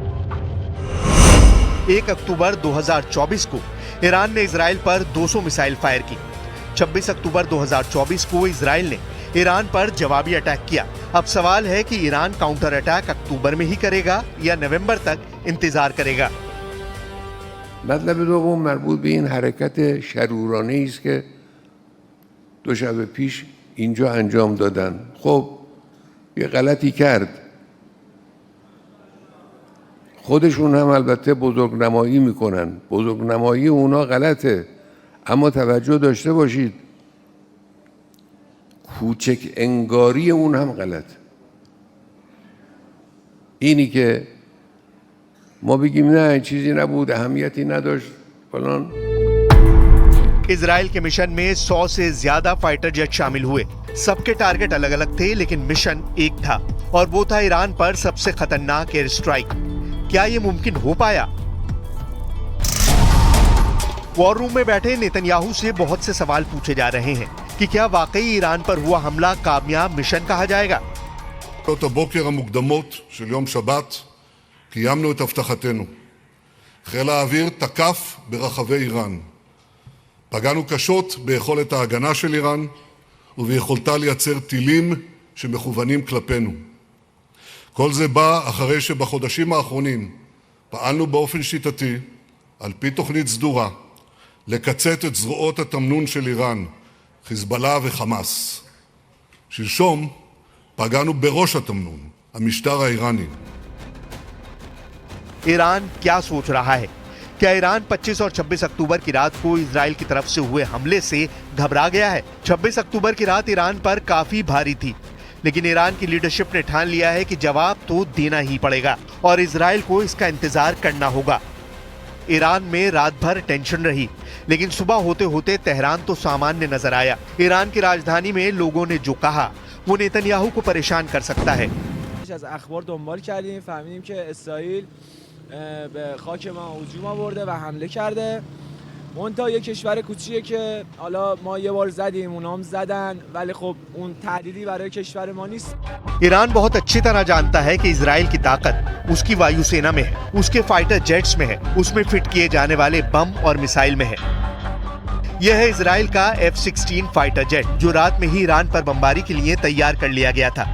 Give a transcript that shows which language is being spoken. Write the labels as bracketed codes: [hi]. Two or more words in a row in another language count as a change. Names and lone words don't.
[hi] 1 अक्टूबर 2024 को ईरान ने इजराइल पर 200 [en] missile fire [hi] की। 26 अक्टूबर 2024 को इजराइल ने ईरान पर जवाबी अटैक किया। अब सवाल है कि ईरान [en] counter attack [hi] अक्टूबर में ही करेगा या नवंबर तक इंतजार करेगा। [fa] مطلب دوم مربوط به این حرکت شرورانه‌ای است که دو شب پیش اینجا انجام دادن. خب یه غلطی کرد. خودشون هم البته بزرگنمایی میکنن. بزرگنمایی اونا غلطه. اما توجه داشته باشید کوچک انگاری اون هم غلطه. اینی که ما بگیم نه چیزی نبود، اهمیتی نداشت فلان। [hi] इजराइल के मिशन में 100 से ज्यादा [en] fighter jet [hi] शामिल हुए। सबके टारगेट अलग अलग थे, लेकिन मिशन एक था और वो था ईरान पर सबसे खतरनाक [en] air strike. [hi] क्या ये मुमकिन हो पाया? [en] war room [hi] में बैठे नेतन्याहू से बहुत से सवाल पूछे जा रहे हैं कि क्या वाकई ईरान पर हुआ हमला कामयाब मिशन कहा जाएगा? [he] הבוקר המוקדמות של יום שבת קיימנו את הבטחתנו. חיל האוויר תקף ברחבי איראן. פגענו קשות ביכולת ההגנה של איראן וביכולתה לייצר טילים שמכוונים כלפינו. כל זה בא אחרי שבחודשים האחרונים פעלנו באופן שיטתי, על פי תוכנית סדורה, לקצץ את זרועות התמנון של איראן, חיזבאללה וחמאס. שלשום פגענו בראש התמנון, המשטר האיראני. [hi] ईरान क्या सोच रहा है? क्या ईरान 25 और 26 अक्टूबर की रात को इजराइल की तरफ से हुए हमले से घबरा गया है? 26 अक्टूबर की रात ईरान पर काफी भारी थी, लेकिन ईरान की लीडरशिप ने ठान लिया है कि जवाब तो देना ही पड़ेगा और इजराइल को इसका इंतजार करना होगा। ईरान में रात भर टेंशन रही, लेकिन सुबह होते होते तेहरान तो सामान्य नजर आया। ईरान की राजधानी में लोगों ने जो कहा वो नेतन्याहू को परेशान कर सकता है। [fa] از اخبار دنبال کردیم، فهمیدیم که اسرائیل به خاک ما هجوم آورده و حمله کرده. منتها یک کشور کوچیکه که حالا ما یه بار زدیم، اونام زدن، ولی خب اون تهدیدی برای کشور ما نیست. [hi] ईरान बहुत अच्छी तरह जानता है कि इजराइल की ताकत उसकी वायुसेना में है, उसके [en] fighter jets [hi] में है, उसमें फिट किए जाने वाले बम और मिसाइल में है। यह है इजराइल का F-16 [en] fighter jet [hi] जो रात में ही ईरान पर बमबारी के लिए तैयार कर लिया गया था।